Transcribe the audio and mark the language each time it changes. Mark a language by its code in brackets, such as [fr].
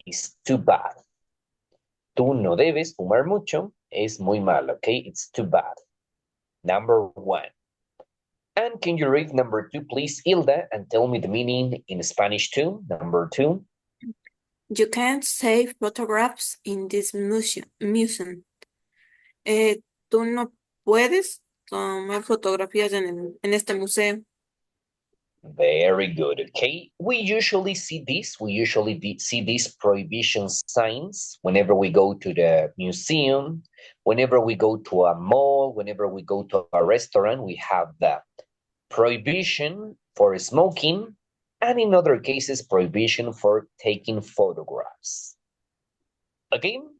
[en] It's too bad. [es] Tú no debes fumar mucho. Es muy malo, [en] okay? It's too bad. Number one. And can you read number two, please, Hilda, and tell me the meaning in Spanish too? Number two. You can't save photographs in this museum. [es] Tú no puedes tomar fotografías en este museo. [en] Very good, okay? We usually see this. We usually see these prohibition signs whenever we go to the museum, whenever we go to a mall, whenever we go to a restaurant, we have the prohibition for smoking, and in other cases, prohibition for taking photographs. Okay?